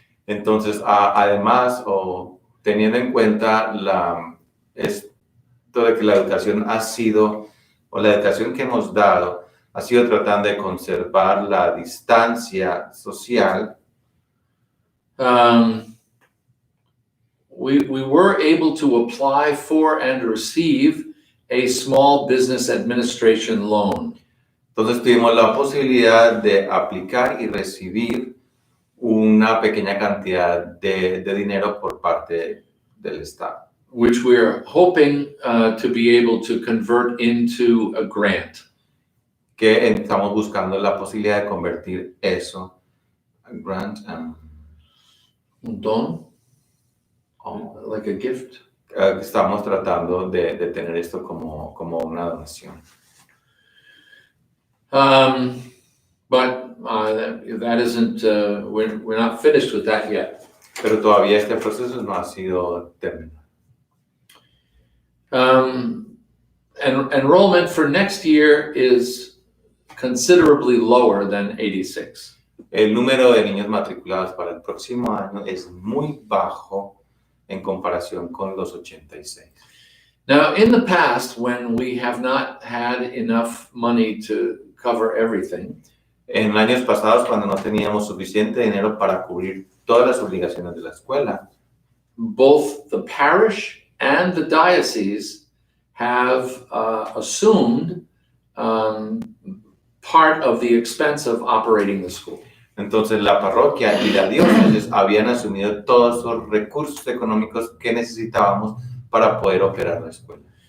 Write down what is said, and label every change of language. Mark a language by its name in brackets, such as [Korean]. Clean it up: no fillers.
[Spanish] entonces, además, o teniendo en cuenta esto de que la educación ha sido, o la educación que hemos dado, ha sido tratando de conservar la distancia social, [English] we were able to apply for and receive a small business administration loan. [Spanish] Entonces tuvimos la posibilidad de aplicar y recibir una pequeña cantidad de dinero por parte del Estado, [English] which we're hoping to be able to convert into a grant. [Spanish] Que estamos buscando la posibilidad de convertir eso en grant. Un don, [English] like a gift. [Spanish] Estamos tratando de tener esto como una donación. [English] But that isn't, we're not finished with that yet. [Spanish] Pero todavía este proceso no ha sido terminado. [English] Enrollment for next year is considerably lower than 86. [Spanish] El número de niños matriculados para el próximo año es muy bajo en comparación con los 86. [English] Now, in the past, when we have not had enough money to cover everything, [Spanish] En años pasados, cuando no teníamos suficiente dinero para cubrir todas las obligaciones de la escuela, [English] both the parish and the diocese have assumed part of the expense of operating the school. [Spanish] entonces la parroquia y la diócesis habían asumido todos los recursos económicos que necesitábamos para poder operar la escuela.